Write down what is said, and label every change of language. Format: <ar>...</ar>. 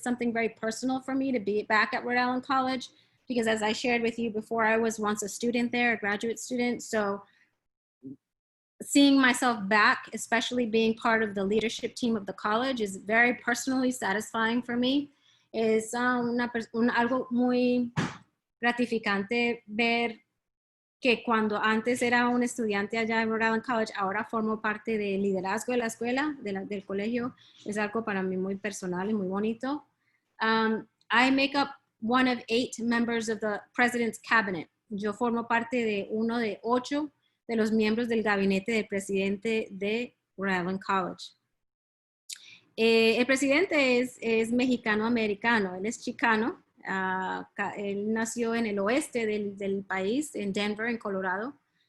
<en>It's something very personal for me to be back at Rhode Island College, because as I shared with you before, I was once a student there, a graduate student. So seeing myself back, especially being part of the leadership team of the college, is very personally satisfying for me.</en> <es>Es algo muy gratificante ver que cuando antes era un estudiante allá en Rhode Island College, ahora formo parte del liderazgo de la escuela, del colegio. Es algo para mí muy personal y muy bonito.</es> <en>I make up one of 8 members of the president's cabinet.</en> <es>Yo formo parte de uno de 8 de los miembros del gabinete del presidente de Rhode Island College. El presidente es mexicano-americano, él es chicano. Él nació en el oeste del país, en Denver, en Colorado.</es>